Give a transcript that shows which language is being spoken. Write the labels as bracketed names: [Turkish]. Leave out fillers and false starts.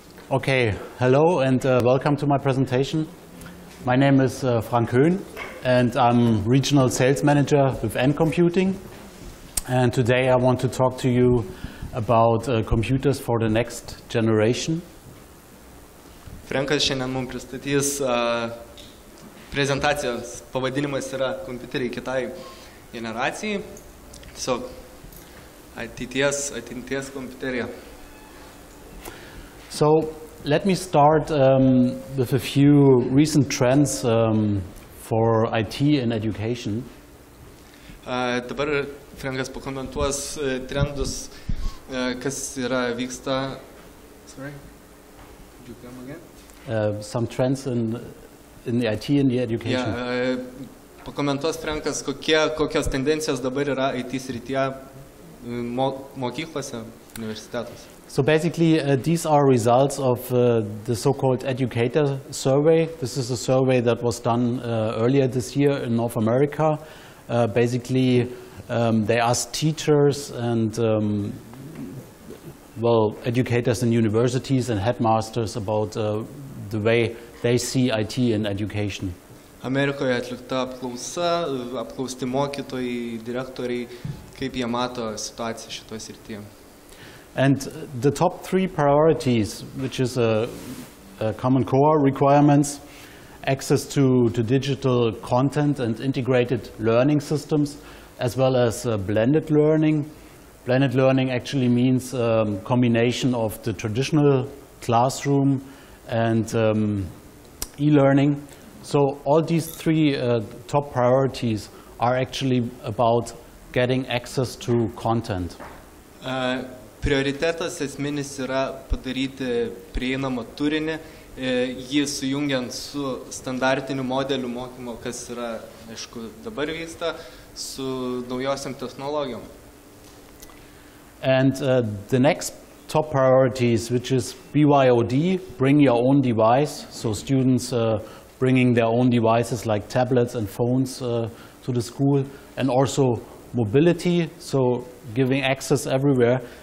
[English] Okay, hello and welcome to my presentation. My name is Frank HOEHN and I'm Regional Sales Manager with NComputing. And today I want to talk to you about computers for the next generation. [Lithuanian] Frankas šiandien mums pristatys prezentacijos pavadinimas yra kompiuteriai kitai generacijai. Tiesiog ateities kompiuterija. [English] So let me start with a few recent trends for IT in education. [Lithuanian] Dabar Frankas pakomentuos trendus, kas yra vyksta. [English] Sorry, could you come again? Some trends in the IT in the education. [Lithuanian] Pakomentuos Frankas, kokios tendencijos dabar yra IT srityje mokyklose, universitetuose. [English] So basically, these are results of the so-called educator survey. This is a survey that was done earlier this year in North America. Basically, they asked teachers and educators in universities and headmasters about the way they see IT in education. [Lithuanian] Amerikoje atlikta apklausti mokytojai, direktoriai, kaip jie mato situaciją šitoje srityje. [English] And the top three priorities, which is a common core requirements, access to digital content and integrated learning systems, as well as blended learning. Blended learning actually means combination of the traditional classroom and e-learning. So all these three top priorities are actually about getting access to content. [Lithuanian] Prioritetas esminis yra padaryti prieinamą turinį, jį sujungiant su standartiniu modeliu mokymo, kas yra, aišku, dabar vyksta, su naujosiam technologijom. [English] And the next top priorities, which is BYOD, bring your own device, so students bringing their own devices like tablets and phones to the school, and also mobility, so giving access everywhere.